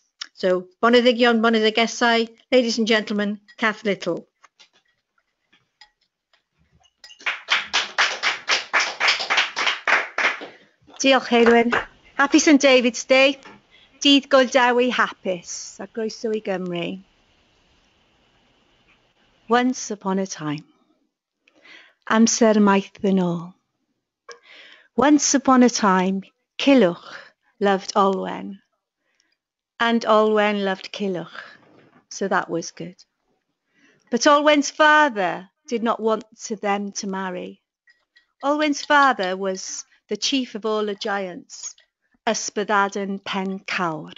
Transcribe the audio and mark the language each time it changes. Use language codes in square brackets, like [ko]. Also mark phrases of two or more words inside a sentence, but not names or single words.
[en] So, [cy] boneddigion, boneddigesau, [en] ladies and gentlemen, Cath Little. [cy] Diolch Eirwen. [en] Happy St David's Day. [cy] Dydd Gwyl Dewi hapus a croeso i Gymru. [en] Once upon a time. [cy] Amser maith yn ôl. [en] Once upon a time, Culhwch loved Olwen. And Olwen loved Culhwch, so that was good. But Olwen's father did not want them to marry. Olwen's father was the chief of all the giants, Ysbyddaden Pen Cawr.